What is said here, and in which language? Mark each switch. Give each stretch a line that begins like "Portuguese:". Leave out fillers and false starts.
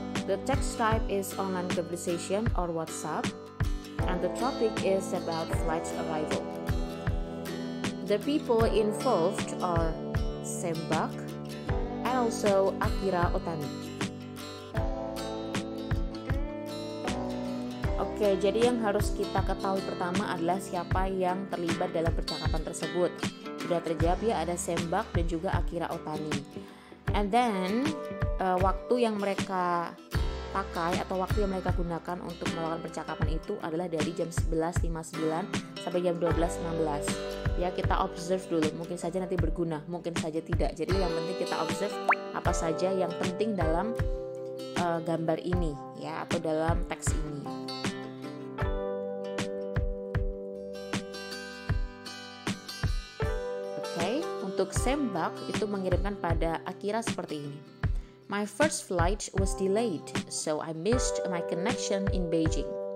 English: The text type is online conversation or WhatsApp, and the topic is about flight arrival. The people involved are Sembak and also Akira Otani.
Indonesian: Oke, jadi yang harus kita ketahui pertama adalah siapa yang terlibat dalam percakapan tersebut. Sudah terjawab ya, ada Sembak dan juga Akira Otani.
English: And then
Indonesian: waktu yang mereka pakai atau waktu yang mereka gunakan untuk melakukan percakapan itu adalah dari jam 11.59 sampai jam 12.16. Ya, kita observe dulu, mungkin saja nanti berguna, mungkin saja tidak. Jadi yang penting kita observe apa saja yang penting dalam gambar ini ya, atau dalam teks ini. Untuk Sembak itu mengirimkan pada Akira seperti ini.
English: My first flight was delayed, so I missed my connection in Beijing.